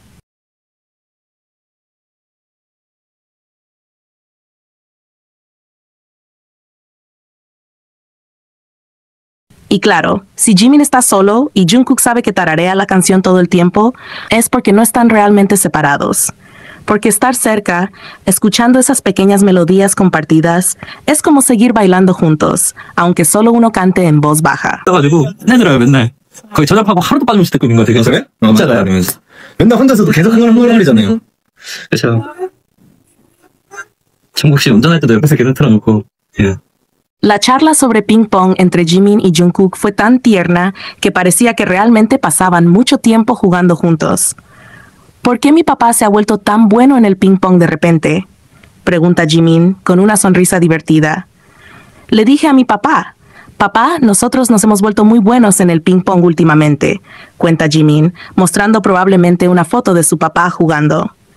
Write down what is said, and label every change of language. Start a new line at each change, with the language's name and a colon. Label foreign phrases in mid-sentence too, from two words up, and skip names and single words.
Spanish: Y claro, si Jimin está solo y Jungkook sabe que tararea la canción todo el tiempo, es porque no están realmente separados. Porque estar cerca, escuchando esas pequeñas melodías compartidas, es como seguir bailando juntos, aunque solo uno cante en voz baja.
Korean: 떠가지고 해들어요 맨날. 거의 저녁하고 하루도 빠짐없이 듣고 있는 것 같아요. 그래? 진짜요. 맨날 혼자서도 계속 흥얼흥얼거리잖아요. 그렇죠. 정국 씨 운전할 때도 옆에서 계속 틀어놓고. 예.
Spanish: La charla sobre ping pong entre Jimin y Jungkook fue tan tierna que parecía que realmente pasaban mucho tiempo jugando juntos. ¿Por qué mi papá se ha vuelto tan bueno en el ping pong de repente?, pregunta Jimin con una sonrisa divertida. Le dije a mi papá, papá, nosotros nos hemos vuelto muy buenos en el ping pong últimamente, cuenta Jimin, mostrando probablemente una foto de su papá jugando.